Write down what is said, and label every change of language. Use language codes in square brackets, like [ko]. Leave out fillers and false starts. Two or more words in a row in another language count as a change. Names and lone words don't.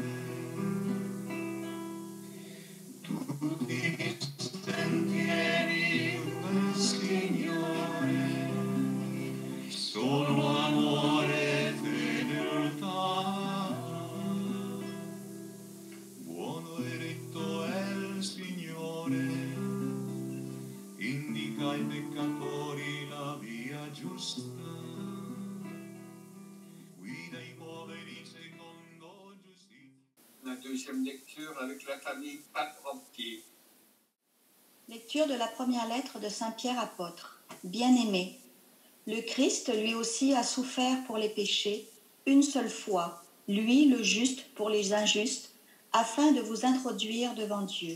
[it] Tutti i sentieri del Signore sono amore e fedeltà. Buono e retto è il Signore, indica ai peccatori la via giusta. [fr] La deuxième lecture avec la famille Paprocki. Lecture de la première lettre de Saint Pierre apôtre. Bien-aimé, le Christ lui aussi a souffert pour les péchés une seule fois, lui le juste pour les injustes, afin de vous introduire devant Dieu.